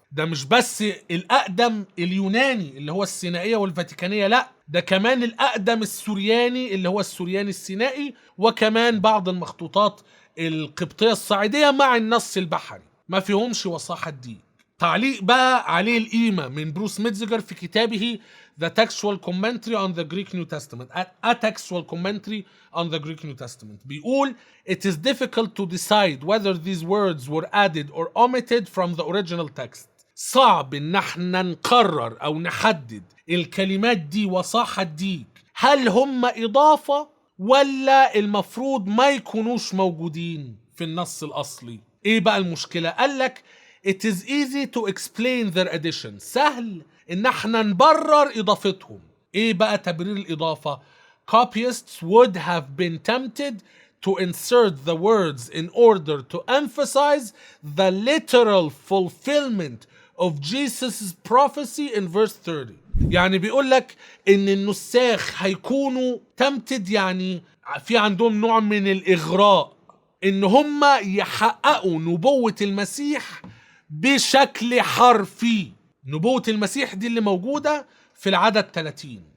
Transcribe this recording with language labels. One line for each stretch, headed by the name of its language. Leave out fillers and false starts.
Arabic: ده مش بس الاقدم اليوناني اللي هو السينائية والفاتيكانية، لا ده كمان الاقدم السورياني اللي هو السورياني السينائي، وكمان بعض المخطوطات القبطية الصعيدية مع النص البحري ما فيهمش وصاح الديك. تعليق بقى عليه القيمة من بروس ميتزجر في كتابه
English: The Textual Commentary on the Greek New Testament. A Textual Commentary on the Greek New Testament
Arabic: بيقول
English: It is difficult to decide whether these words were added or omitted from the original text.
Arabic: صعب ان احنا نقرر او نحدد الكلمات دي وصاح الديك هل هم اضافة ولا المفروض ما يكونوش موجودين في النص الاصلي. ايه بقى المشكلة؟ قالك
English: It is easy to explain their addition.
Arabic: سهل ان احنا نبرر اضافتهم. ايه بقى تبرير الاضافة؟
English: copyists would have been tempted to insert the words in order to emphasize the literal fulfillment of Jesus' prophecy in verse 30.
Arabic: يعني بيقول لك ان النساخ هيكونوا tempted، يعني في عندهم نوع من الاغراء ان هم يحققوا نبوة المسيح بشكل حرفي. نبوة المسيح دي اللي موجودة في العدد 30.